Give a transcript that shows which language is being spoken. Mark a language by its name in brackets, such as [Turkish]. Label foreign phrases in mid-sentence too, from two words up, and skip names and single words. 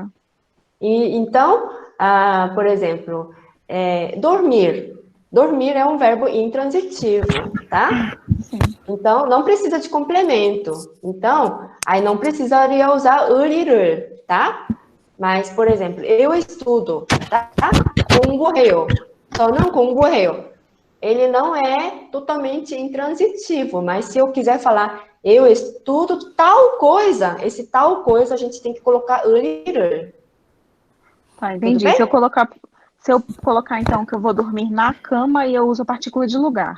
[Portuguese] Então, por exemplo, dormir. Dormir é um verbo intransitivo, tá? Sim. Então, não precisa de complemento. Então, aí não precisaria usar 을이를, tá? Mas, por exemplo, eu estudo, tá? [Korean] 공부해요. 저는 공부해요. [Portuguese] Ele não é totalmente intransitivo, mas se eu quiser falar eu estudo tal coisa, esse tal coisa a gente tem que colocar 을이를. Tá, entendi. Se eu colocar, então, que eu vou dormir na cama e eu uso a partícula de lugar.